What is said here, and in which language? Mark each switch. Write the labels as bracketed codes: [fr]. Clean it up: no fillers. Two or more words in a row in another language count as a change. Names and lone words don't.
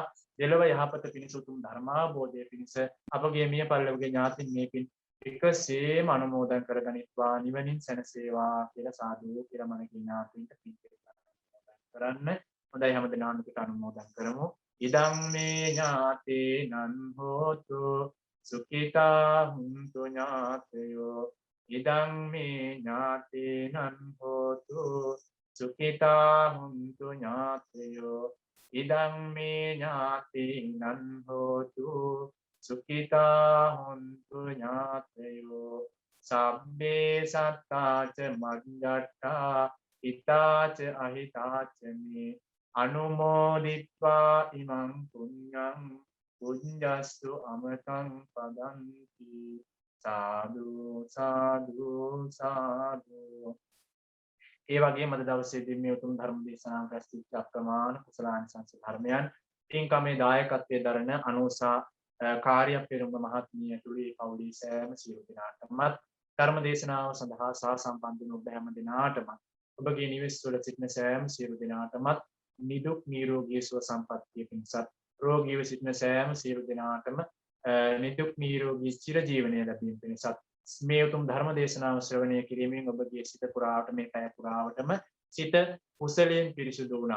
[si] දෙලොව යහපත පිණිස උතුම් ධර්මාබෝධය පිණිස අපගේ මිය පල්ලවගේ ඥාතින් මේ පින් එකසේම අනුමෝදන් කරගනිත්වා. නිවනින් සැනසේවා කියලා සාදු කියලා මනගේ ඥාතීන්ට පින් කරන්න. හොඳයි හැම දිනාම පිට අනුමෝදන් කරමු. [pi] ඉදම් මේ ඥාතේනං හෝතු සුඛිතා හුන්තු ඥාතයෝ ඉදං මේ ඥාතීනං හෝතු සුඛිතා හුන්තු ඥාතයෝ ඉදං මේ ඥාතීනං හෝතු සුඛිතා හුන්තු ඥාතයෝ සබ්බේ සත්තාච මග්ගට්ඨා හිතාච අහිතාච මේ අනුමෝදිත්වා ඉමං පුඤ්ඤං පුඤ්ඤස්සු අමතං පදන්ති සාදු සාදු සාදු. [si] ඒ වගේම අද දවසේදී මේ උතුම් ධර්ම දේශනාව රැස්වෙච්ච අප්‍රමාණ කුසලානිසංස ධර්මයන් පින්කමේ දායකත්වයේ දරන අනුසා කාර්ය පෙරමුණ මහත්මිය ඇතුළේ පවුලේ සෑම සියලු දෙනාටමත් ධර්ම දේශනාව සඳහා සහසම්බන්ධ වූ ඔබ හැම දෙනාටම ඔබගේ නිවෙස් වල සිටින සෑම සියලු දෙනාටමත් නිදුක් නිරෝගී සුව සම්පන්නිය පිණිසත් රෝගීව සිටින සෑම සියලු දෙනාටම නිදුක් නිරෝගී චිර ජීවනය ලැබීම පිණිසත් මේ උතුම් ධර්ම දේශනාව ශ්‍රවණය කිරීමෙන් ඔබගේ සිත පුරාවට මේ පැය පුරාවටම සිත කුසලයෙන් පිරිසුදු වුණා.